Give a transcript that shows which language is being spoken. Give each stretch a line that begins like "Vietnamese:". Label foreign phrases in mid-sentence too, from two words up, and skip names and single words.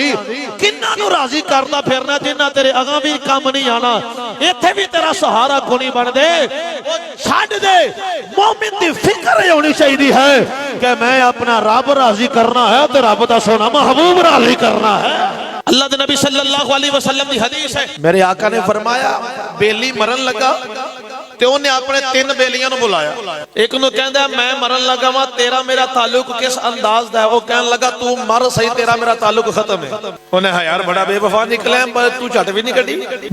Punjabi: کنہاں نوں راضی کردا پھرنا جنہاں تیرے اگاں بھی کم نہیں آنا، اتھے بھی تیرا سہارا کوئی نہیں بن دے. چھڈ دے، مومن دی فکر ہونی چاہیے ہے کہ میں اپنا رب راضی کرنا ہے، تو رب دا سوہنا محبوب راضی کرنا ہے. اللہ دے نبی
Arabic: صلى الله عليه وسلم
Punjabi: دی حدیث ہے، میرے آقا نے فرمایا بیلی مرن لگا تے انہیں اپنے 3 بیلیاں نوں بلایا. ایک نوں کہندا میں مرن لگا وا، تیرا میرا تعلق کس انداز دا ہے? وہ کہن لگا تو مر سہی، تیرا میرا تعلق ختم ہے۔ انہیں ہا یار بڑا بے وفا نکلے، پر تو جھٹ بھی نہیں کٹی.